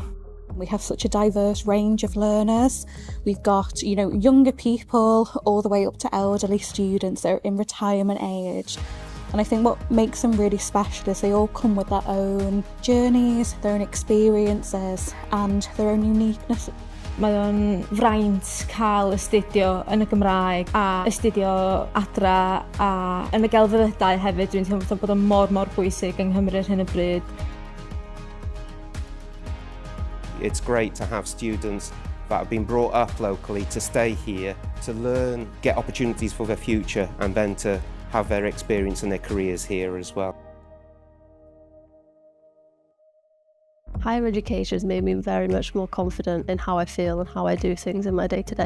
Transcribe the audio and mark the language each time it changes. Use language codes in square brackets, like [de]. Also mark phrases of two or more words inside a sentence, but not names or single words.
[en] We have such a diverse range of learners. We've got, younger people all the way up to elderly students that are in retirement age. And I think what makes them really special is they all come with their own journeys, their own experiences and their own uniqueness. [cy] Mae o'n fraint cael astudio yn y Gymraeg a astudio adra a yn y gelfyddydau hefyd. Dwi'n teimlo bod o'n mor bwysig yng Nghymru ar hyn o bryd. [en] It's great to have students that have been brought up locally to stay here, to learn, get opportunities for their future and then to have their experience and their careers here as well. Higher education has made me very much more confident in how I feel and how I do things in my day-to-day.